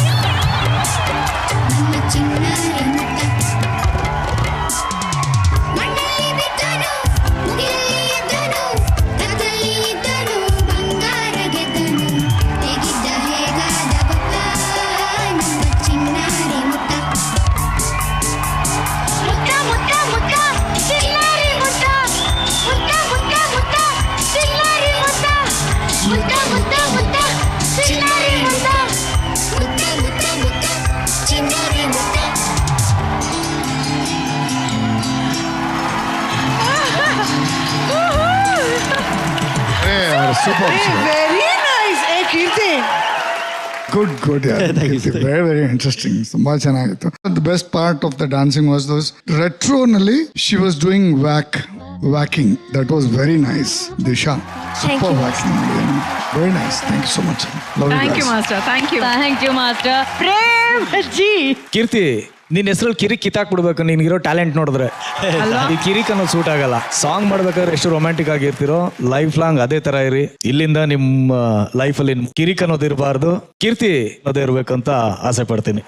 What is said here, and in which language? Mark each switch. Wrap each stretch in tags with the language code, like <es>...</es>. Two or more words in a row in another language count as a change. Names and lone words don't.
<kn>ನಮ್ಮ ಚಿನ್ನಾರಿ ಮುತ್ತ. ಮಣ್ಣಲ್ಲಿ ಬಿದ್ದನು, ಮುಗಿಲಲ್ಲಿ ಎದ್ದನು, ರಥದಲ್ಲಿ ಇದ್ದನು, ಬಂಗಾರ ಗೆದ್ದನು. ಹೇಗಿದ್ದ ಹೇಗಾದ ಗೊತ್ತಾ ನಮ್ಮ ಚಿನ್ನಾರಿ ಮುತ್ತ. ಮುತ್ತ ಮುತ್ತ ಮುತ್ತ ಚಿನ್ನಾರಿ ಮುತ್ತ, ಮುತ್ತ ಮುತ್ತ ಮುತ್ತ ಚಿನ್ನಾರಿ ಮುತ್ತ. ಮುತ್ತ ಮುತ್ತ ಮುತ್ತ ಚಿನ್ನಾರಿ ಮುತ್ತ, ಮುತ್ತ ಮುತ್ತ ಮುತ್ತ ಚಿನ್ನಾರಿ ಮುತ್ತ. ಸೂಪರ್.</kn> <en>Very nice.</en> <kn>ಏ ಕೀರ್ತಿ,</kn> <en>Good good. Very very interesting.</en> <kn>ತುಂಬಾ ಚೆನ್ನಾಗಿತ್ತು.</kn> <en>The best part of the dancing was those retronalli she was doing whacking. That was very nice. Disha super whacking. Very nice. Thank you so much. Thank you master. Thank you Master. Prem ji.</en> <kn>ಕೀರ್ತಿ, ನಿನ್ನ ಹೆಸರಲ್ಲಿ ಕಿರಿಕ್ ಕಿತ್ತಾಕ್ಬಿಡ್ಬೇಕು ನಿನ್ಗಿರೋ ಟ್ಯಾಲೆಂಟ್ ನೋಡಿದ್ರೆ. ಈ ಕಿರಿಕ್ ಅನ್ನೋದು ಸೂಟ್ ಆಗಲ್ಲ. ಸಾಂಗ್ ಮಾಡ್ಬೇಕಾದ್ರೆ ಎಷ್ಟು ರೊಮ್ಯಾಂಟಿಕ್ ಆಗಿರ್ತಿರೋ</kn> <en>life long</en> <kn>ಅದೇ ತರ ಇರಿ. ಇಲ್ಲಿಂದ ನಿಮ್ಮ ಲೈಫಲ್ಲಿ ಕಿರಿಕ್ ಅನ್ನೋದು ಇರಬಾರ್ದು, ಕೀರ್ತಿ ಅನ್ನೋದೇ ಇರ್ಬೇಕಂತ ಆಸೆ ಪಡ್ತೀನಿ.</kn>